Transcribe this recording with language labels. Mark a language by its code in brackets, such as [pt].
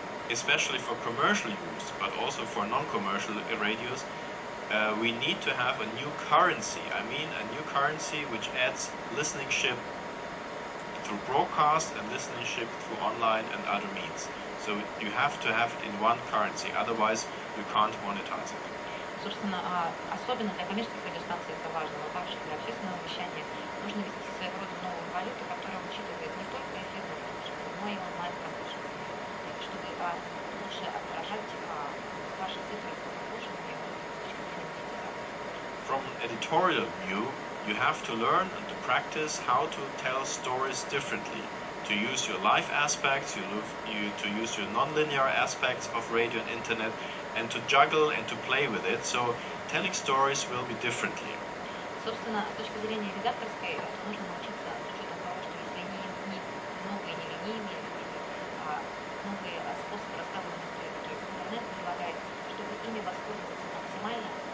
[en] Especially for commercial use, but also for non-commercial radios, we need to have a new currency. I mean, a new currency which adds listenership through broadcast and listenership through online and other means. So you have to have it in one currency, otherwise you can't monetize it. [ru] Собственно, особенно для коммерческих радиостанций это важно, но также для общественного вещания нужно вести своего рода новую валюту, которая учитывает не только эфирное прослушивание, но и онлайн-прослушивание, чтобы лучше отражать ваши цифры прослушивания с точки зрения монетизации. [en] From an editorial view, you have to learn and to practice how to tell stories differently, to use your live aspects, to use your non-linear aspects of radio and internet, and to juggle and to play with it, so telling stories will be differently. [ru] Собственно, с точки зрения редакторской, нужно научиться с учетом того, что если не новые нелинейные, новые способы рассказывания истории, которые интернет предлагает, чтобы ими воспользоваться максимально,